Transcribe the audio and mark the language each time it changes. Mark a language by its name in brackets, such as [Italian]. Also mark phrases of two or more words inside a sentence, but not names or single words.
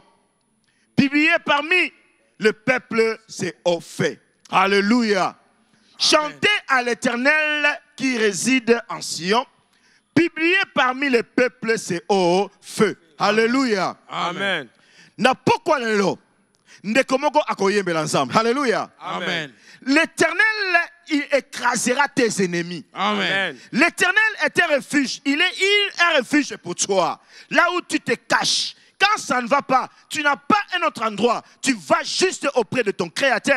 [French] Publiez parmi le peuple ses hauts faits. Alléluia. Chantez à l'Éternel qui réside en Sion. Publiez parmi les peuples ses hauts feux. Alléluia. Amen. [Lingala] Na pourquoi lelo ndekomoko akoyembela ensemble. Alléluia. [French] Amen. L'Éternel, il écrasera tes ennemis. Amen. L'Éternel est un refuge. Il est un refuge pour toi. Là où tu te caches. Quand ça ne va pas, tu n'as pas un autre endroit. Tu vas juste auprès de ton Créateur.